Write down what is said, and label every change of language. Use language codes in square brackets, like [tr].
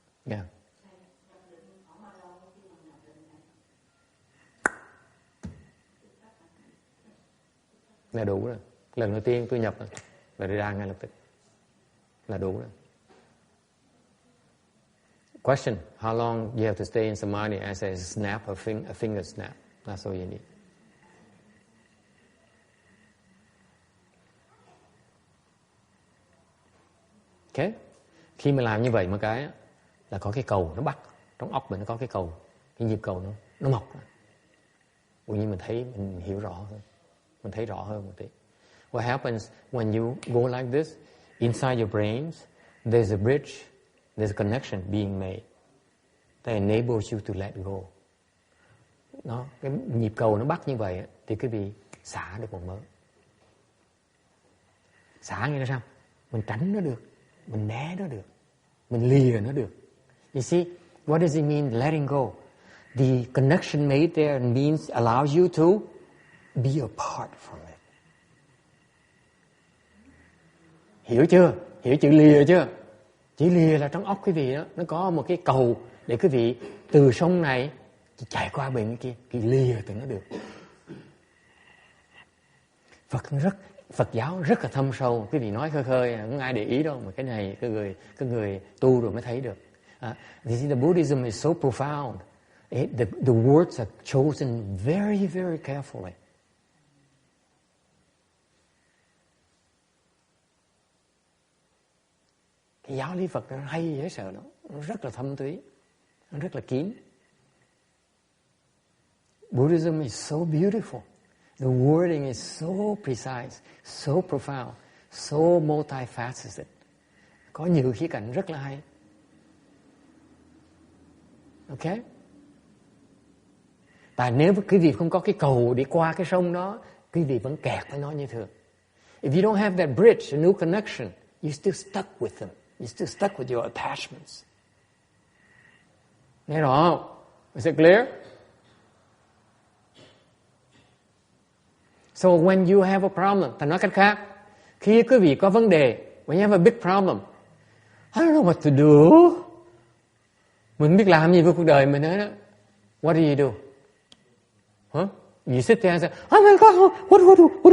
[en] Yeah. [vi] Là đủ rồi. Lần đầu tiên tôi nhập là đi ra ngay lập tức. Là đủ rồi. [en] Question: How long you have to stay in samadhi as a snap, a finger snap? That's all you need. Okay? [vi] Khi mà làm như vậy một cái là có cái cầu nó bắt trong óc mình, nó có cái cầu, cái nhịp cầu nó mọc. Tự nhiên mình hiểu rõ hơn, mình thấy rõ hơn một tí. [en] What happens when you go like this? Inside your brains, there's a bridge, there's a connection being made that enables you to let go. [vi] Cái nhịp cầu nó bắt như vậy thì quý vị xả được một mớ. Xả nghĩa là sao? Mình tránh nó được, mình né nó được, mình lìa nó được. [en] You see, what does it mean letting go? The connection made there means allows you to be apart from it. [vi] Hiểu chưa? Hiểu chữ lìa chưa? Chữ lìa là trong óc quý vị đó, nó có một cái cầu để quý vị từ sông này chạy qua bên kia, cái lìa từ nó được. Phật giáo rất là thâm sâu, quý vị nói khơi khơi không ai để ý đâu, mà cái này cái người tu rồi mới thấy được. [en] The Buddhism is so profound. The words are chosen very, very carefully. [vi] Cái giáo lý Phật nó hay dễ sợ đó, nó rất là thâm thúy, nó rất là kín. [en] Buddhism is so beautiful. The wording is so precise, so profound, so multifaceted. [vi] Có nhiều khía cạnh rất là hay. [en] Ok? [vi] Tại nếu quý vị không có cái cầu để qua cái sông đó, quý vị vẫn kẹt với nó như thường. [en] If you don't have that bridge, a new connection, you're still stuck with them. You're still stuck with your attachments. [vi] Nghe rõ không? [en] Is it clear? So when you have a problem, [vi] ta nói cách khác, khi quý vị có vấn đề, [en] when you have a big problem, I don't know what to do. [vi] Mình biết làm gì với cuộc đời mình hết đó. [en] What do you do? Huh? You sit there and say, oh my God, what do?